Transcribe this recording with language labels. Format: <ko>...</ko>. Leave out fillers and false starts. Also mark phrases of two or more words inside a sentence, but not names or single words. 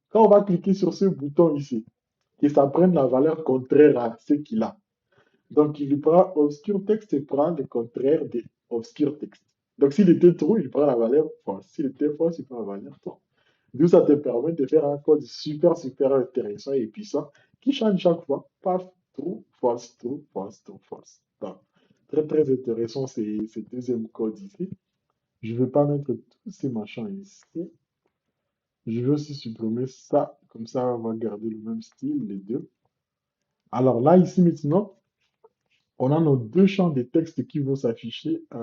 <fr>Quand on va cliquer sur ce bouton ici, que ça prenne la valeur contraire à ce qu'il a. Donc, il prend obscur texte et prend le contraire de obscur texte. Donc, s'il était true, il prend la valeur false. S'il était false, il prend la valeur true. D'où ça te permet de faire un code super, super intéressant et puissant qui change chaque fois. Paf,</fr> <en>true, false, true, false, true, false.</en> <fr>Donc, très, très intéressant ces deuxième code ici. Je ne vais pas mettre tous ces machins ici. Je vais aussi supprimer ça. Comme ça, on va garder le même style, les deux. Alors là, ici maintenant, on a nos deux champs de texte qui vont s'afficher.</fr>